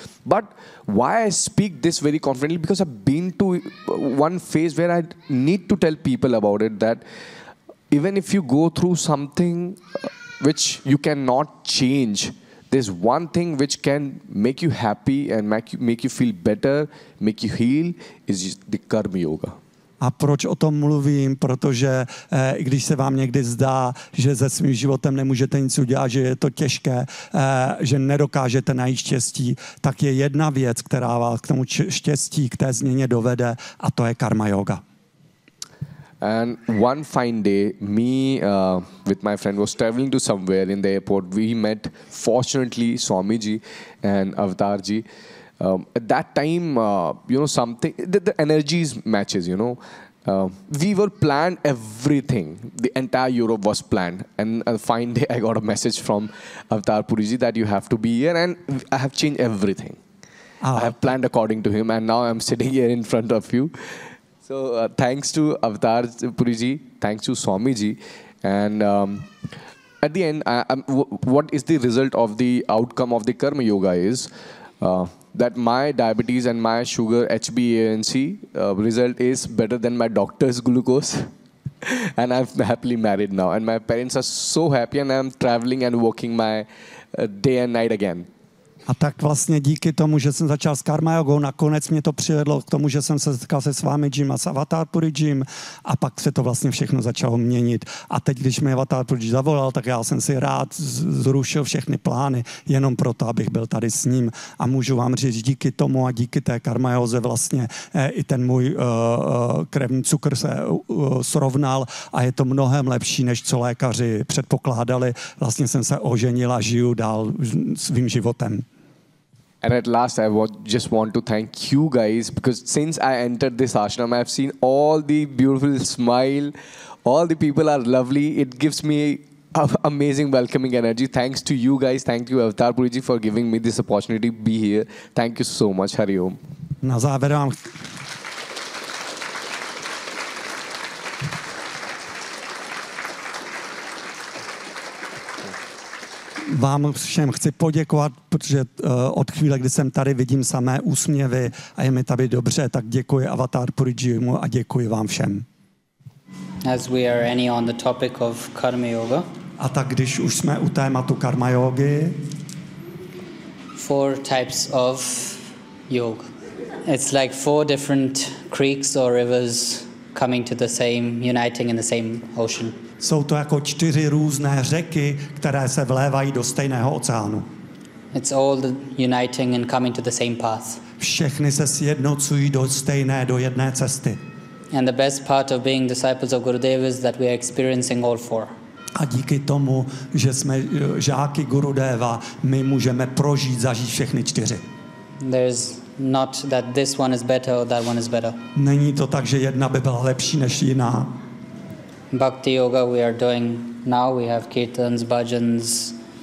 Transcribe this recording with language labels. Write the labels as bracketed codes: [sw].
[en] But why I speak this very confidently? Because I've been to one phase where I need to tell people about it, that even if you go through something which you cannot change, there's one thing which can make you happy and make you feel better, make you heal, is the Karma Yoga. [cs] A proč o tom mluvím? Protože i když se vám někdy zdá, že se svým životem nemůžete nic udělat, že je to těžké, že nedokážete najít štěstí, tak je jedna věc, která vás k tomu štěstí, k té změně dovede, a to je karma yoga. [en] And one fine day, me with my friend was traveling to somewhere in the airport. We met, fortunately, Swamiji and Avatarji. At that time, you know, something, the energies matches, you know, We were planned everything. The entire Europe was planned. And a fine day, I got a message from Avtar Puriji that you have to be here. And I have changed everything. Oh. I have planned according to him. And now I'm sitting here in front of you. So thanks to Avtar Puriji. Thanks to Swamiji. And at the end, what is the result of the outcome of the Karma Yoga is that my diabetes and my sugar HbA1c result is better than my doctor's glucose. And I'm happily married now. And my parents are so happy. And I'm traveling and working my day and night again. [cs] A tak vlastně díky tomu, že jsem začal s Karma Jogou, nakonec mě to přivedlo k tomu, že jsem se setkal se Swamijim a s Avatar Purijim a pak se to vlastně všechno začalo měnit. A teď, když mi Avatar Puriji zavolal, tak já jsem si rád zrušil všechny plány jenom proto, abych byl tady s ním. A můžu vám říct, díky tomu a díky té Karma Joze vlastně i ten můj krevní cukr se srovnal a je to mnohem lepší, než co lékaři předpokládali. Vlastně jsem se oženil a žiju dál svým životem. [en] And at last, I just want to thank you guys because since I entered this ashram, I've seen all the beautiful smile. All the people are lovely. It gives me amazing welcoming energy. Thanks to you guys. Thank you, Avtar Puriji, for giving me this opportunity to be here. Thank you so much. Hari Om. [cs] Na záver vám. Vám všem chci poděkovat, protože od chvíle, kdy jsem tady, vidím samé úsměvy a je mi tady dobře, tak děkuji Avatar Purijimu a děkuji vám všem. [en] As we are any on the topic of Karma Yoga. [cs] A tak když už jsme u tématu Karma Yogi. [en] Four types of yoga. It's like four different creeks or rivers coming to the same, uniting in the same ocean. [cs] Jsou to jako čtyři různé řeky, které se vlévají do stejného oceánu. [en] It's all the uniting and coming to the same path. [cs] Všechny se sjednocují do stejné, do jedné cesty. [en] And the best part of being disciples of Gurudev is that we are experiencing all four. [cs] A díky tomu, že jsme žáky Gurudeva, my můžeme prožít, zažít všechny čtyři. [en] There's not that this one is better or that one is better. [cs] Není to tak, že jedna by byla lepší než jiná. [en] Bhakti yoga we are doing now, we have kirtans, bhajans.